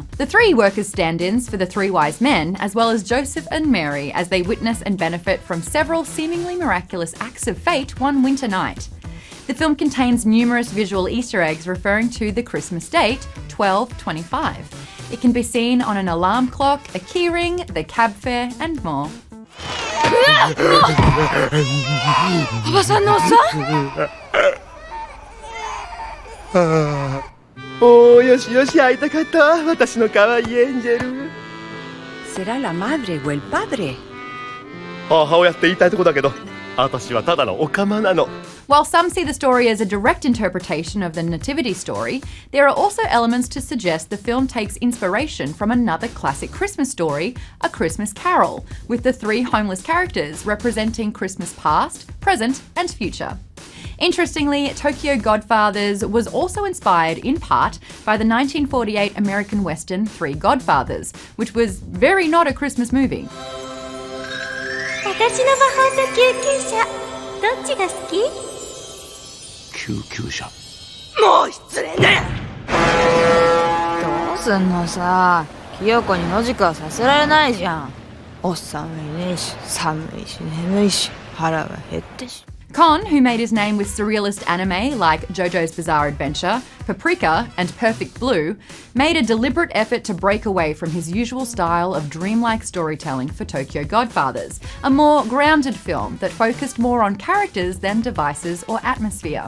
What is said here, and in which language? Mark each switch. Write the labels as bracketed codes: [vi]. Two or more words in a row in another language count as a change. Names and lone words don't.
[en] The three work as stand-ins for the three wise men, as well as Joseph and Mary, as they witness and benefit from several seemingly miraculous acts of fate one winter night. The film contains numerous visual Easter eggs referring to the Christmas date, 12/25. It can be seen on an alarm clock, a keyring, the cab fare, and more. [ja] おばさんのおっさんおー、よしよし、会いたかったわ、私の可愛いエンジェル。 [es] Será la madre o el padre. [ja] 母親って言いたいとこだけど、私はただのオカマなの。 [en] While some see the story as a direct interpretation of the Nativity story, there are also elements to suggest the film takes inspiration from another classic Christmas story, A Christmas Carol, with the three homeless characters representing Christmas past, present, and future. Interestingly, Tokyo Godfathers was also inspired in part by the 1948 American Western Three Godfathers, which was very not a Christmas movie. [ja] 私の魔法と救急車どっちが好き？救急車。もう失礼ね。どうすんのさ。清子に野宿はさせられないじゃん。お寒いねし、寒いし、眠いし、腹は減ってし。 [en] Kon, who made his name with surrealist anime like JoJo's Bizarre Adventure, Paprika, and Perfect Blue, made a deliberate effort to break away from his usual style of dreamlike storytelling for Tokyo Godfathers, a more grounded film that focused more on characters than devices or atmosphere.